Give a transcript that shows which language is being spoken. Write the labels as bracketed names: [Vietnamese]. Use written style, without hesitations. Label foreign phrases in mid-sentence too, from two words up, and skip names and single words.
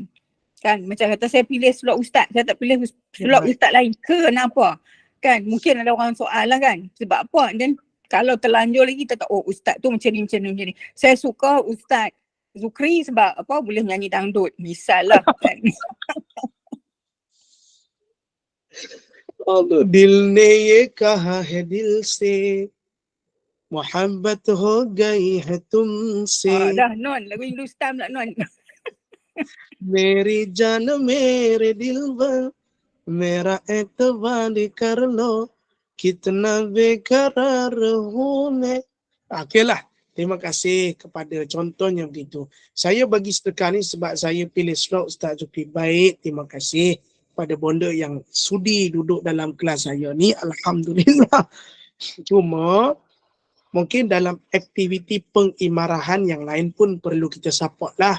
[Malay] Kan macam kata saya pilih slot ustaz, saya tak pilih slot ustaz lain. Kenapa? Kan mungkin ada orang soal lah kan. Sebab apa? Dan kalau terlanjur lagi kita tahu ustaz tu macam ni. Saya suka Ustaz Zukri sebab boleh nyanyi dangdut. Misal lah kan. [Hindi] दिल ने ये कहा है दिल से मोहब्बत हो गई है तुमसे [Malay] Dah non, lagu Hindustan pula non. [Hindi] मेरी जान मेरे दिलबर मेरा एतबार कर लो कितना बेकरार हूँ मैं. [Malay] Okeylah. Terima kasih kepada contohnya begitu. Saya bagi sedekah ni sebab saya pilih slot Ustaz Zukri. Baik, terima kasih pada bonda yang sudi duduk dalam kelas saya ni. Alhamdulillah. Cuma mungkin dalam aktiviti pengimarahan yang lain pun perlu kita support lah.